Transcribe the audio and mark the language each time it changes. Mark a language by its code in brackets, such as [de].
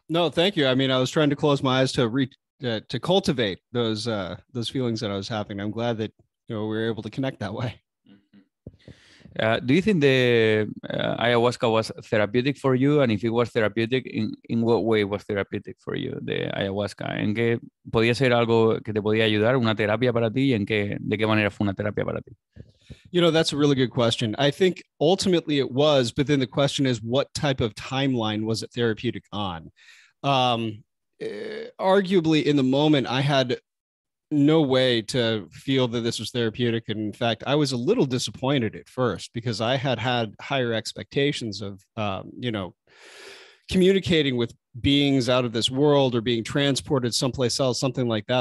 [en] No, thank you. I mean, I was trying to close my eyes to cultivate those feelings that I was having. I'm glad that we were able to connect that way. Do you think the ayahuasca was therapeutic for you? And if it was therapeutic, in what way was therapeutic for you, the ayahuasca? [es] ¿En qué podía ser algo que te podía ayudar, una terapia para ti? ¿Y de qué manera fue una terapia para ti? [en] That's a really good question. I think ultimately it was, but then the question is, what type of timeline was it therapeutic on? Arguably, in the moment, I had no way to feel that this was therapeutic. And in fact, I was a little disappointed at first because I had higher expectations of, communicating with beings out of this world or being transported someplace else, something like that.